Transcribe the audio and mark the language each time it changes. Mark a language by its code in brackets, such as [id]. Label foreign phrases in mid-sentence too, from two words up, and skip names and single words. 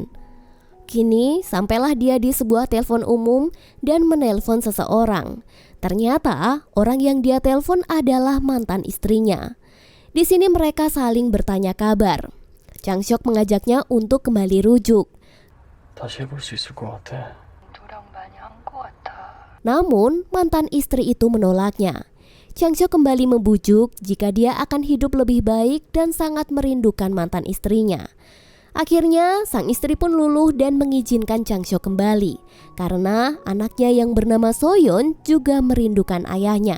[id] Kini, sampailah dia di sebuah telepon umum dan menelpon seseorang. Ternyata, orang yang dia telepon adalah mantan istrinya. Di sini mereka saling bertanya kabar. Changchok mengajaknya untuk kembali rujuk. [ko] 다시 해볼 수 있을 것 같아. [id] Namun, mantan istri itu menolaknya. Changchok kembali membujuk jika dia akan hidup lebih baik dan sangat merindukan mantan istrinya. Akhirnya, sang istri pun luluh dan mengizinkan Changchok kembali karena anaknya yang bernama Soyeon juga merindukan ayahnya.